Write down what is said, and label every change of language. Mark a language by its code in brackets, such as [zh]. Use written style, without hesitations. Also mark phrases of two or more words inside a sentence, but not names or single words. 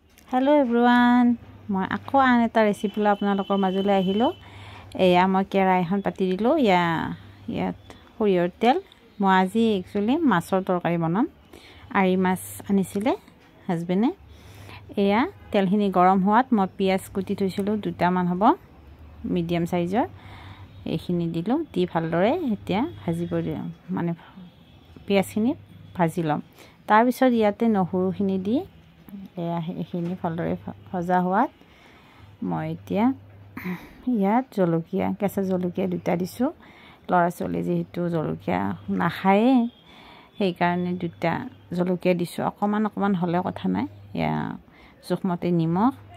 [en] hello everyone [as] মই আকৌ আন এটা ৰেচিপি লৈ আপোনালোকৰ মাজলৈ আহিলো এয়া মই কেৰা এখন পাতি দিলো ইয়াত সৰিয়ৰ তেল মই আজি একচুয়ালি মাছৰ তৰকাৰী বনাম আৰি মাছ আনিছিলে হাজবেণ্ডে এয়া তেলখিনি গৰম হোৱাত মই পিয়াজ কুটি থৈছিলো দুটামান হ'ব মিডিয়াম সাইজৰ এইখিনি দিলো দি ভালদৰে এতিয়া ভাজিব দিম মানে পিয়াজখিনি ভাজি লম তাৰ পিছত ইয়াতে নহৰুখিনি দি এয়া এইখিনি ভালদৰে ভজা হোৱাত মই এতিয়া ইয়াত জলকীয়া কেঁচা জলকীয়া দুটা দিছো লৰা চলে যেহেতু জলকীয়া নাখায়ে সেই কাৰণে দুটা জলকীয়া দিছো অকমান হলে কথা নাই ইয়া জুখমতে নিমখ